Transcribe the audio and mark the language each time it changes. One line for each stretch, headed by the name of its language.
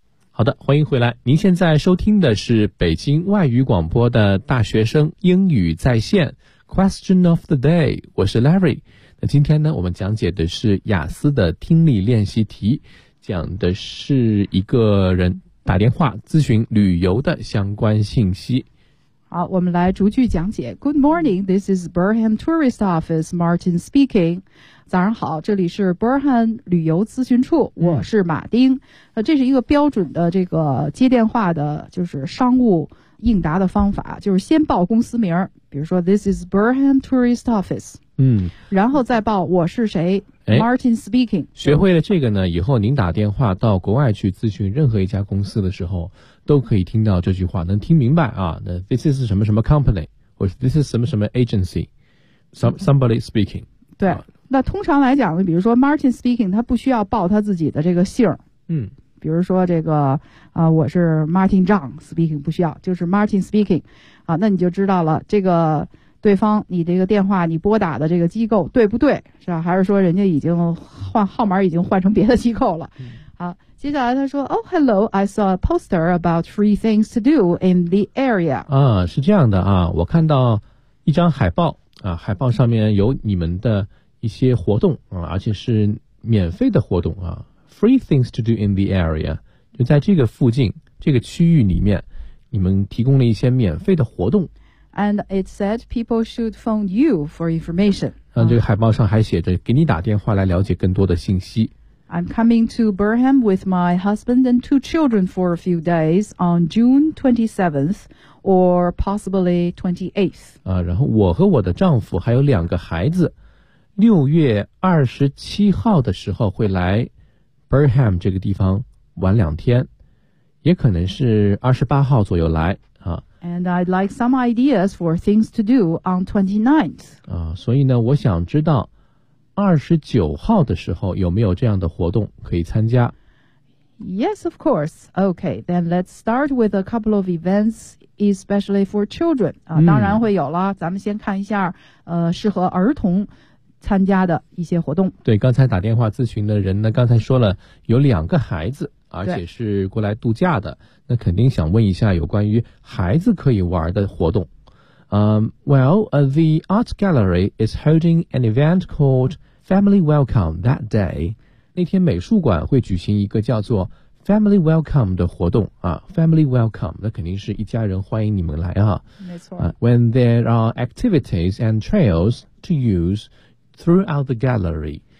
Chinese: 好的，欢迎回来。您现在收听的是北京外语广播的大学生英语在线 Question of the day， 我是 Larry。那今天呢，我们讲解的是雅思的听力练习题，讲的是一个人打电话咨询旅游的相关信息。好，我们来逐句讲解。
English: Good morning, this is Burnham Tourist Office, Martin speaking.
Chinese: 早上好，这里是 Burnham 旅游咨询处，我是马丁。这是一个标准的这个接电话的，就是商务应答的方法，就是先报公司名，比如说
English: This is Burnham Tourist Office。嗯，
Chinese: 然后再报我是谁 ，
English: Martin speaking。
Chinese: 学会了这个呢，以后您打电话到国外去咨询任何一家公司的时候，都可以听到这句话，能听明白啊。那
English: This is
Chinese: 什么什么 company， 或者 This is 什么什么 agency，
English: somebody speaking。对、啊，
Chinese: 那通常来讲呢，比如说
English: Martin speaking，
Chinese: 他不需要报他自己的这个姓儿。嗯，比如说这个我是
English: Martin John speaking，
Chinese: 不需要，就是 Martin speaking。啊，那你就知道了这个。对方你这个电话你拨打的这个机构对不对，是吧？还是说人家已经换号码，已经换成别的机构了。好，接下来他说
English: Oh hello, I saw a poster about free things to do in the area。
Chinese: 啊，是这样的啊，我看到一张海报啊，海报上面有你们的一些活动啊，而且是免费的活动啊。
English: Free things to do in the area，
Chinese: 就在这个附近这个区域里面，你们提供了一些免费的活动。
English: And it said people should phone you for information.
Chinese: 这个海报上还写着给你打电话来了解更多的信息。
English: I'm coming to Burnham with my husband and two children for a few days on June 27th or possibly 28th.
Chinese: 然后我和我的丈夫还有两个孩子，6月27号的时候会来 Birmingham 这个地方玩两天，也可能是28号左右来啊。
English: And I'd like some ideas for things to do on 29th.
Chinese: 啊，所以呢，我想知道29号的时候有没有这样的活动可以参加。
English: Yes, of course. Okay, then let's start with a couple of events, especially for children.
Chinese: 啊，当然会有了。咱们先看一下，适合儿童参加的一些活动。对，刚才打电话咨询的人呢，刚才说了有两个孩子，而且是过来度假的，那肯定想问一下有关于孩子可以玩的活动。
English: Well, the Arts Gallery is holding an event called Family Welcome that day.
Chinese: 那天美术馆会举行一个叫做 Family Welcome 的活动啊 ，Family Welcome， 那肯定是一家人欢迎你们来啊。没错。
English: When there are activities and trails to use throughout the gallery，